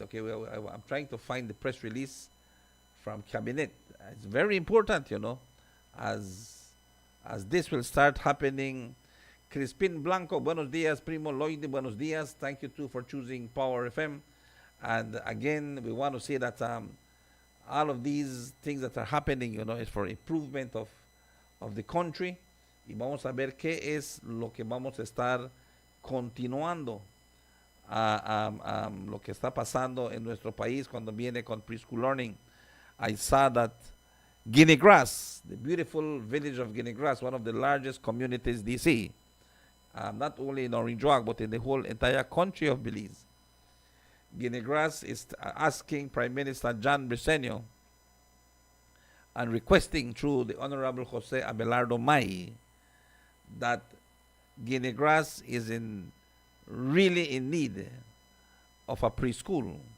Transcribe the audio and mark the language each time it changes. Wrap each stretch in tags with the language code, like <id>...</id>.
<en>Okay, I'm trying to find the press release from cabinet. It's very important, as this will start happening.</en> <es>Crispin Blanco, buenos días. Primo Lloyd, buenos días.</es> <en>Thank you too for choosing Power FM. And again, we want to say that all of these things that are happening, is for improvement of the country.</en> <es>Y vamos a ver qué es lo que vamos a estar continuando, lo que está pasando en nuestro país cuando viene con preschool learning.</es> <en>I saw that Guinea Grass, the beautiful village of Guinea Grass, one of the largest communities DC, not only in Orange Walk, but in the whole entire country of Belize. Guinea Grass is asking Prime Minister John Briceño and requesting through the Honorable Jose Abelardo May that Guinea Grass is really in need of a preschool.</en>